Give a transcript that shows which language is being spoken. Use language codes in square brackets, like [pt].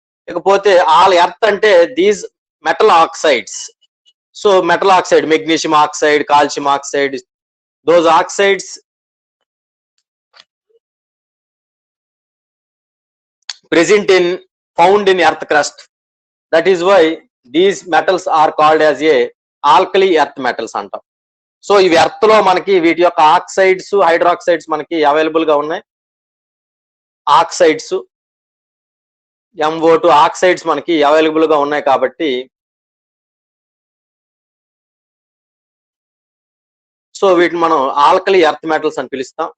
[en] ఇకపోతే all earth అంటే these metal oxides. So metal oxide, magnesium oxide, calcium oxide, those oxides present in found in earth crust. That is why these metals are called as a alkali earth metals అంటాం. [te] So ఇవి earth లో మనకి వీటి యొక్క oxides, hydroxides మనకి available గా ఉన్నాయి. Oxides MO2 oxides మనకి అవైలబుల్ గా ఉన్నాయి కాబట్టి సో వీటిని మనం ఆల్కలి ఎర్త్ మెటల్స్ అని పిలుస్తాం.